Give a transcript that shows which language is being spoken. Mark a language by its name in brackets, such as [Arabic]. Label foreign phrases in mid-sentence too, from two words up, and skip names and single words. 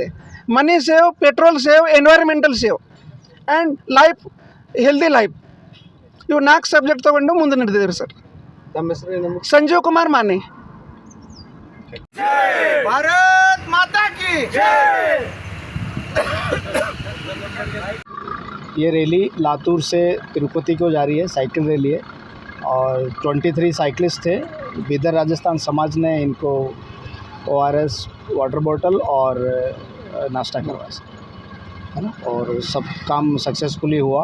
[English] Money save, petrol save, environmental save and life, healthy life. [Kannada] ಇವು 4 ಸಬ್ಜೆಕ್ಟ್ ತೊಗೊಂಡು ಮುಂದೆ ನಡೆದಿದ್ದೀರಿ ಸರ್. ನಮ್ಮ ಹೆಸರು ಸಂಜೀವ್ ಕುಮಾರ್ ಮಾನೆ. [Hindi] भारत माता की जय. ये रैली लातूर से तिरुपति को जा रही है, [English] cycle rally [Hindi] है और 23 साइकिलिस्ट थे. बिदर राजस्थान समाज ने इनको ORS [English] water bottle [Hindi] और नाश्ता करवाया है ना, और सब काम सक्सेसफुली हुआ.